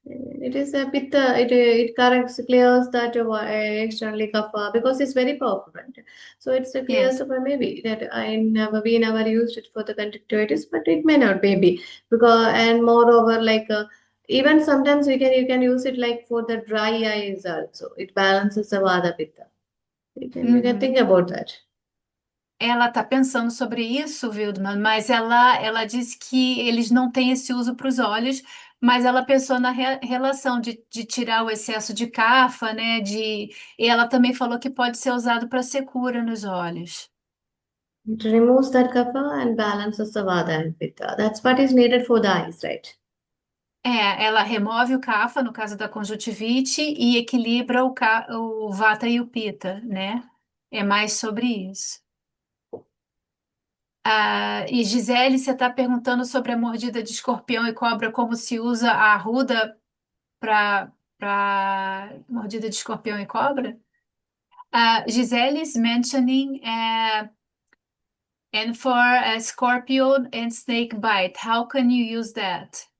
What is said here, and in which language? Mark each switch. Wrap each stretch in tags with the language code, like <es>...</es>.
<en>It is a bit, it corrects, clears that externally kapha because it's very powerful, right? So it's a clears Yes. of maybe that we never used it for the conjunctivitis, but it may not maybe because and moreover like even sometimes you can use it like for the dry eyes also. It balances the vada pitta. You can Uhum. think about that.</en> <pt>Ela está pensando sobre isso, Wildman, mas ela disse que eles não têm esse uso para os olhos, mas ela pensou na relação de tirar o excesso de cafa, né? E ela também falou que pode ser usado para secura nos olhos.</pt> <en>It removes that kapha and balances the vada and pitta. That's what is needed for the eyes, right?</en> <pt>Ela remove o cafa, no caso da conjuntivite, e equilibra o vata e o pitta, né? É mais sobre isso. E Gisele, você está perguntando sobre a mordida de escorpião e cobra, como se usa a arruda para mordida de escorpião e cobra?</pt> <en>Gisele is mentioning and for a scorpion and snake bite, how can you use that?</en>